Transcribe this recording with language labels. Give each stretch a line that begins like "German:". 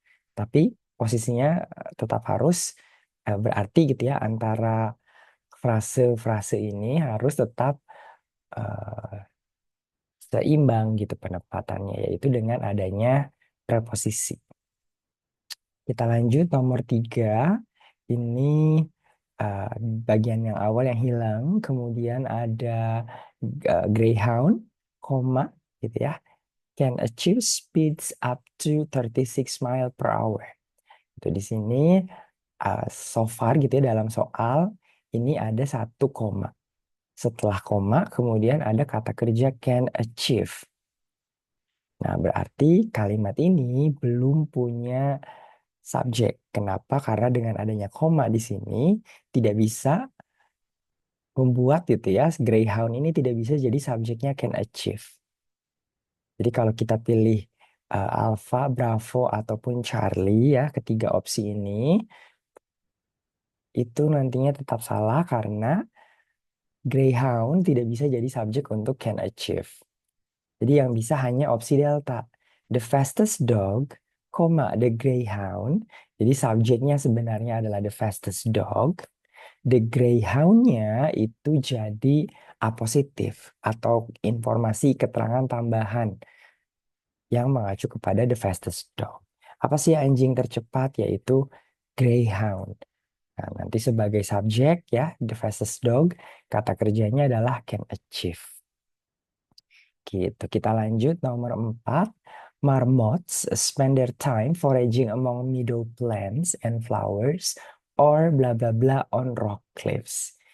Indonesian: Tapi posisinya tetap harus berarti gitu ya, antara frase-frase ini harus tetap eh, seimbang gitu penempatannya, yaitu dengan adanya preposisi. Kita lanjut nomor tiga. Ini uh, bagian yang awal yang hilang. Kemudian ada Greyhound, koma gitu ya.
English: Can achieve speeds up to 36 mile per hour.
Indonesian: Itu di sini
English: so far
Indonesian: gitu ya dalam soal ini ada satu koma. Setelah koma kemudian ada kata kerja
English: can achieve.
Indonesian: Nah, berarti kalimat ini belum punya subjek. Kenapa? Karena dengan adanya koma di sini tidak bisa membuat gitu ya, Greyhound ini tidak bisa jadi subjeknya
English: can achieve.
Indonesian: Jadi kalau kita pilih Alpha, Bravo, ataupun Charlie ya, ketiga opsi ini, itu nantinya tetap salah karena Greyhound tidak bisa jadi subjek untuk
English: can achieve.
Indonesian: Jadi yang bisa hanya opsi delta.
English: The fastest dog, the greyhound.
Indonesian: Jadi subjeknya sebenarnya adalah
English: the fastest dog.
Indonesian: The greyhound-nya itu jadi apositif atau informasi keterangan tambahan yang mengacu kepada
English: the fastest dog.
Indonesian: Apa sih anjing tercepat? Yaitu greyhound. Nah, nanti sebagai subjek ya,
English: the fastest dog,
Indonesian: kata kerjanya adalah
English: can achieve.
Indonesian: Gitu. Kita lanjut nomor 4.
English: Marmots spend their time foraging among meadow plants and flowers or bla bla bla on rock cliffs.